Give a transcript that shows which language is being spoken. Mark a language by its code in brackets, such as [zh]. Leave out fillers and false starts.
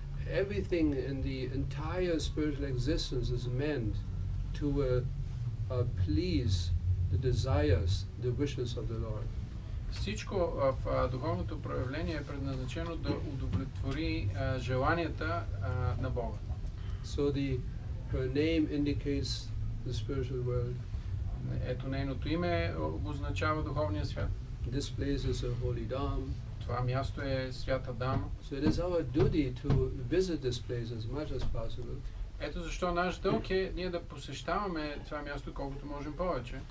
[en] Everything in the entire spiritual existence is meant to please the desires, the wishes of the Lord. [bg] Всичко в духовното проявление е предназначено да удовлетвори желанията на Бога. [en] So her name indicates the spiritual world. [bg] Ето нейното име обозначава духовния свят. [en] This place is a holy dham. [bg] Това място е свята дама. [en] So it is our duty to visit this place as much as possible. [bg] Ето защо наш дълг е ние да посещаваме това място колкото можем повече.